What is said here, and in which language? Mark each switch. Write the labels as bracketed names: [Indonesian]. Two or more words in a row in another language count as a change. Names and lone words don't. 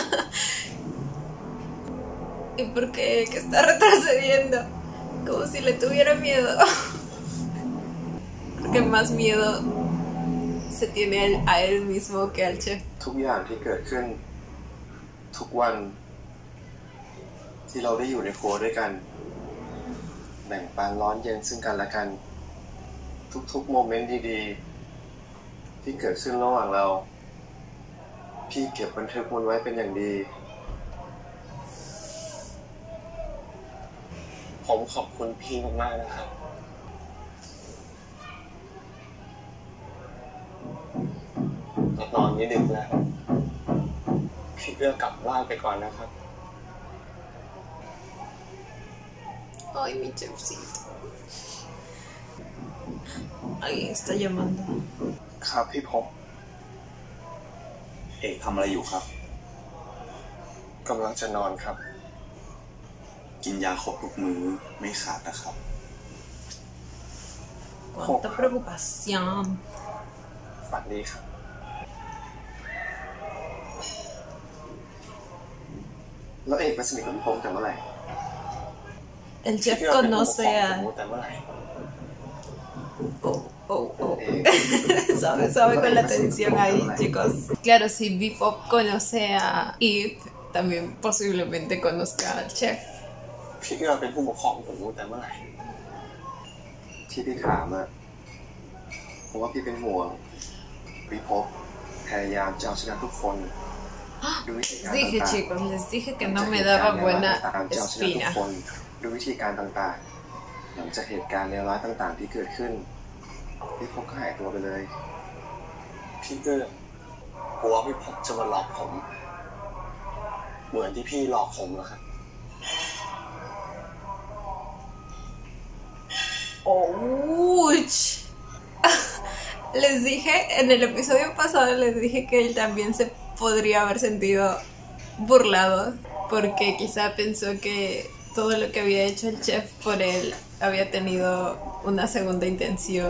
[Spanish] ¿Y por qué? Que está retrocediendo, como si le tuviera miedo. Porque más miedo se tiene a él mismo que al chef. [Thai] ทุกอย่างที่เกิดขึ้นทุกวันที่เราได้อยู่ในครัวด้วยกันแบ่งปันร้อนเย็นซึ่งกันและกันทุกๆโมเมนต์ดีๆที่เกิดขึ้นระหว่างเราพี่เก็บบันทึกมันไว้เป็นอย่างดี ผมขอบคุณพี่มากๆนะครับนอนนี้ดึกแล้วพี่เอื้อกลับบ้านไปก่อนนะครับ [Spanish] Ay, mi chefcito. Alguien está llamando. [Thai] ครับพี่พบ เอกทำอะไรอยู่ครับ กำลังจะนอนครับ กินยาครบทุกมื้อไม่ขาดนะครับ [Spanish] Cuánta preocupación. [Thai] ฝันดีครับ แล้วเอกไปสนิทกับพี่พงษ์แต่เมื่อไหร่ [Spanish] El chef conoce a... [Thai] แต่เมื่อไหร่ Oh. [Spanish] Sabe con la tensión ahí, chicos. Claro, si Bebop conoce a Eve, también posiblemente conozca al chef. [Thai] พี่เอื้อเป็นผู้ปกครองผมแต่เมื่อไหร่ ที่พี่ถามอะเพราะว่าพี่เป็นห่วงพี่พบพยายามจะเอาชนะทุกคนด้วยวิธีการ [Spanish] Dije, [Thai] ต่าง [Spanish] chicos, les dije que no me daba buena [Thai] ๆตามจะเอาชนะทุก [Spanish] espina. [Thai] คนด้วยวิธีการต่างๆหลังจากเหตุการณ์เลวร้ายต่างๆที่เกิดขึ้นพี่พบก็หายตัวไปเลย พี่เอื้อกลัวพี่พบจะมาหลอกผมเหมือนที่พี่หลอกผมเหรอครับ ¡Ouch! [Spanish] Les dije, en el episodio pasado les dije que él también se podría haber sentido burlado, porque quizá pensó que todo lo que había hecho el chef por él había tenido una segunda intención.